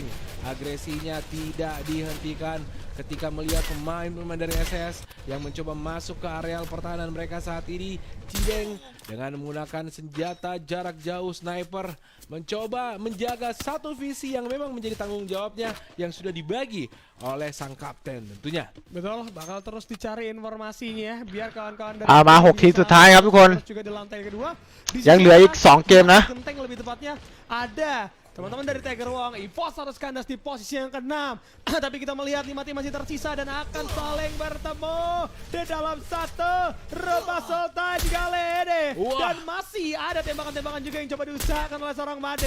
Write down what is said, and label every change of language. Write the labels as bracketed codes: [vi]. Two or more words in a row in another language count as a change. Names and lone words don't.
[id] Agresinya tidak dihentikan ketika melihat pemain-pemain dari SS yang mencoba masuk ke areal pertahanan mereka saat ini. Cibeng dengan menggunakan senjata jarak jauh sniper mencoba menjaga satu visi yang memang menjadi tanggung jawabnya yang sudah dibagi oleh sang kapten tentunya. Betul, bakal terus dicari informasinya biar kawan-kawan dari [th] มา6 ทีมสุดท้ายครับทุกคน [id] juga di lantai kedua. Di [th] ยังเหลืออีก2 เกมนะ [id] Genteng lebih tepatnya ada teman-teman dari Tiger Wong. EVOS harus kandas di posisi yang ke-6. Tapi kita melihat 5 tim masih tersisa dan akan saling bertemu di dalam satu rumah Sultan kali ini. Dan masih ada tembakan-tembakan juga yang coba diusahakan oleh seorang Made.